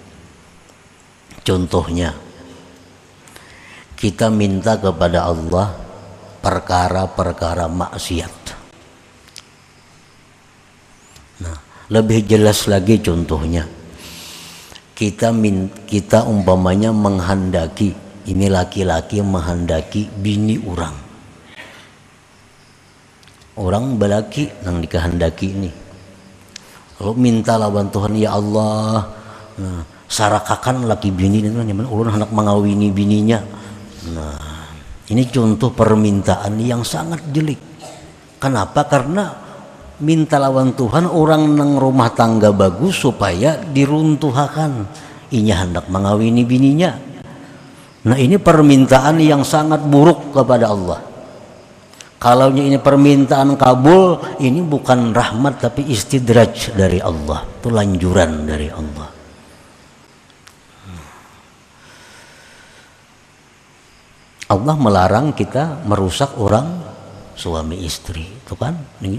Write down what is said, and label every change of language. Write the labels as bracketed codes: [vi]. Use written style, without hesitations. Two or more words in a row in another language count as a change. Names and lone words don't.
[id] Contohnya, kita minta kepada Allah perkara-perkara maksiat. [bjn] Nah, lebih jelas lagi contohnya, kita umpamanya menghendaki, ini laki-laki menghendaki bini orang belaki nang dikehendaki ini, lalu minta lawan Tuhan, ya Allah, nah, sarakakan laki bini itu nyaman ulun hendak mengawini bininya. [id] Nah, ini contoh permintaan yang sangat jelek. Kenapa? Karena minta lawan Tuhan orang nang rumah tangga bagus supaya diruntuhakan, inya hendak mengawini bininya. Nah, ini permintaan yang sangat buruk kepada Allah. Kalau ini permintaan kabul, ini bukan rahmat tapi istidraj dari Allah, itu lanjuran dari Allah. Allah melarang kita merusak orang suami istri, itu kan?